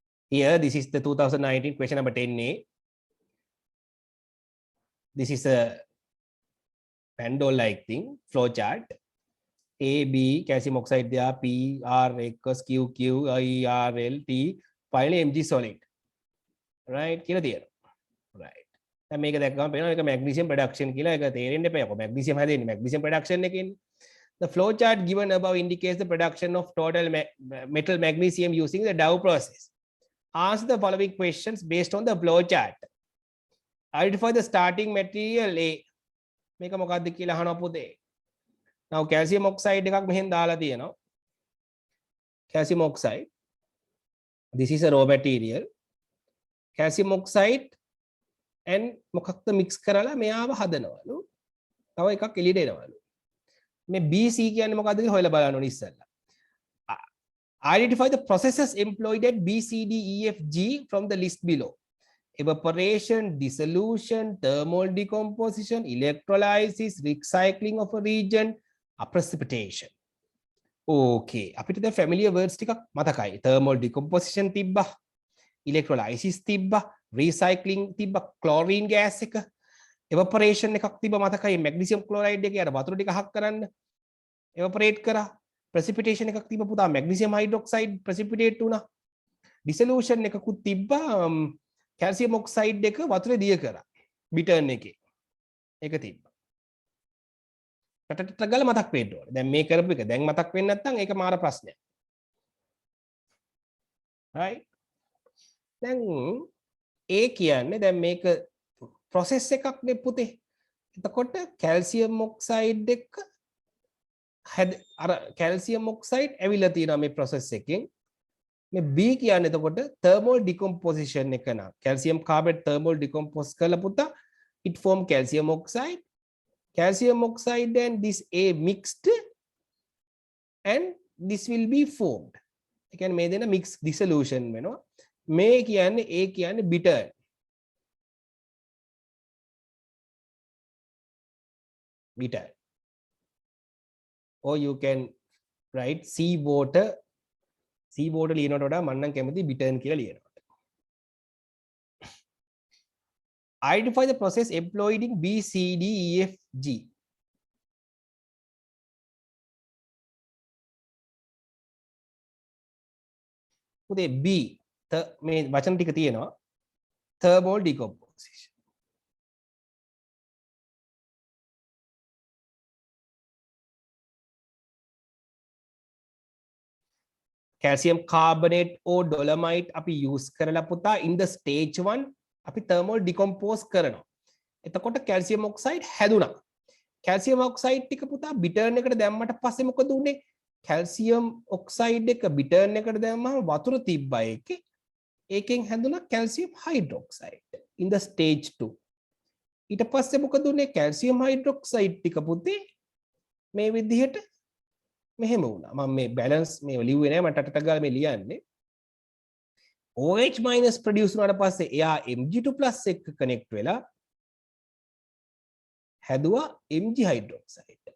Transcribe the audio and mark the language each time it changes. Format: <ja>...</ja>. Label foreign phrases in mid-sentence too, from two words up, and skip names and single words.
<en>Here, this is the 2019 question number 10A. This is a Pandol-like thing, flow chart. A, B, calcium oxide there, P, R, X, Q, Q, I, R, L, T, finally Mg solid. Right? Kila there. Right.</en> <si>දැන් මේක දැක්කම පේනවා ඒක</si> <en>magnesium production</en> <si>කියලා. ඒක තේරෙන්න එපා. කො magnesium හැදෙන්නේ</si> <en>magnesium production</en> <si>එකකින්.</si> <en>The flow chart given above indicates the production of total metal magnesium using the Dow process. Answer the following questions based on the flow chart. Identify the starting material A.</en> <si>මේක මොකක්ද කියලා අහනවා පුතේ.</si> <en>Now calcium oxide</en> <si>එකක් මෙහෙන් දාලා තියෙනවා.</si> <en>Calcium oxide. This is a raw material. Calcium oxide and</en> <si>මොකක්ද mix කරලා මෙයාව හදනවලු. තව එකක් එළියට එනවලු. මේ BC කියන්නේ මොකක්ද කියලා හොයලා බලන්න ඕනේ ඉස්සෙල්ලා.</si> <en>Identify the processes employed at B, C, D, E, F, G from the list below. Evaporation, dissolution, thermal decomposition, electrolysis, recycling of a reagent, precipitation.</en> <si>Okay, අපිට දැන්</si> <en>familiar words</en> <si>ටිකක් මතකයි.</si> <en>Thermal decomposition</en> <si>තිබ්බා. Electrolysis තිබ්බා. Recycling තිබ්බා.</si> <en>Chlorine gas</en> <si>එක. Evaporation එකක් තිබ්බා මතකයි.</si> <en>Magnesium chloride</en> <si>එකේ අර වතුර ටික හක් කරන්න. Evaporate කරා. Precipitation එකක් තිබ්බා පුතා.</si> <en>Magnesium hydroxide precipitate</en> <si>වුණා. Dissolution එකකුත් තිබ්බා.</si> <en>Calcium oxide</en> <si>එක වතුරේ දිය කරා. bittern එකේ. ඒක තිබ්බා. ටටට ගාලා මතක් වෙන්න ඕනේ. දැන් මේ කරපු එක දැන් මතක් වෙන්නේ නැත්නම් ඒක මාර ප්‍රශ්නයක්. right? දැන් A කියන්නේ දැන් මේක process එකක් නේ පුතේ. එතකොට</si> <en>calcium oxide</en> <si>එක අර</si> <en>calcium oxide</en> <si>ඇවිල්ලා තියෙනවා මේ process එකෙන්. මේ B කියන්නේ එතකොට</si> <en>thermal decomposition</en> <si>එක නා.</si> <en>calcium carbonate thermal decompose</en> <si>කරලා පුතා</si> <en>it form calcium oxide. Calcium oxide and this A mixed and this will be formed.</en> <si>ඒ කියන්නේ මේ දෙන</si> <en>mix dissolution</en> <si>වෙනවා. මේ කියන්නේ A කියන්නේ bitter.</si> <en>Bitter. Or you can write sea water. Sea water</en> <si>ලියනවට වඩා මම නම් කැමති bitter කියලා ලියනවා.</si> <en>Identify the process employed in B, C, D, E, F, G.</en> <si>පුතේ B මේ වචන ටික තියෙනවා.</si> <en>thermal decomposition. Calcium carbonate or dolomite</en> <si>අපි use කරලා පුතා</si> <en>in the stage 1</en> <si>අපි</si> <en>thermal decompose</en> <si>කරනවා. එතකොට</si> <en>calcium oxide</en> <si>හැදුනා.</si> <en>calcium oxide</en> <si>ටික පුතා bittern එකට දැම්මට පස්සේ මොකද උනේ?</si> <en>calcium oxide</en> <si>එක bittern එකට දැම්මම වතුර තිබ්බා ඒකේ. ඒකෙන් හැදුනා</si> <en>calcium hydroxide in the stage 2.</en> <si>ඊට පස්සේ මොකද උනේ?</si> <en>calcium hydroxide</en> <si>ටික පුතේ මේ විදිහට මෙහෙම වුණා. මම මේ balance මේ ලිව්වේ නෑ මට ටට ගාලා මේ ලියන්නේ.</si> <en>OH minus produce</en> <si>වුණාට පස්සේ එයා</si> <en>Mg2 plus</en> <si>එක්ක connect වෙලා හැදුවා</si> <en>Mg hydroxide.</en>